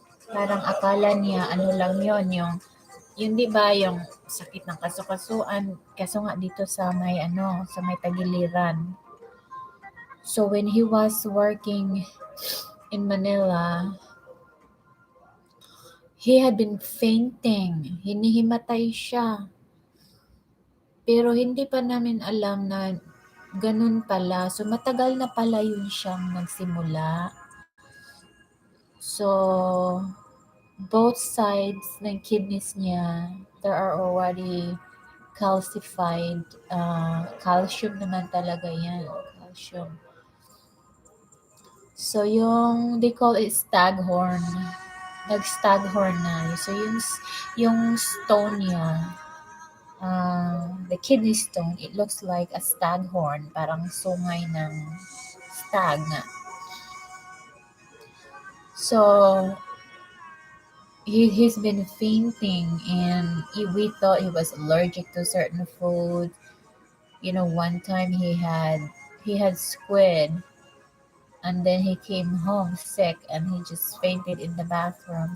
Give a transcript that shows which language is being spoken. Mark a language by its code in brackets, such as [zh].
[tl] Parang akala niya ano lang yon yung 'di ba yung sakit ng kasukasuan, kaso nga dito sa may ano, sa may tagiliran. [en] So when he was working in Manila, he had been fainting. [tl] Hinihimatay siya. Pero hindi pa namin alam na ganun pala. So matagal na pala yun siyang nagsimula. [en] So both sides ng kidneys niya, there are already calcified. Calcium [tl] naman talaga yan. [en] Calcium. So yung, they call it staghorn. [tl] Nag-staghorn na. [en] So yung stone niya, the kidney stone, it looks like a staghorn. [tl] Parang sungay ng stag nga. [en] So, he's been fainting and we thought he was allergic to certain food. You know, one time he had squid and then he came home sick and he just fainted in the bathroom.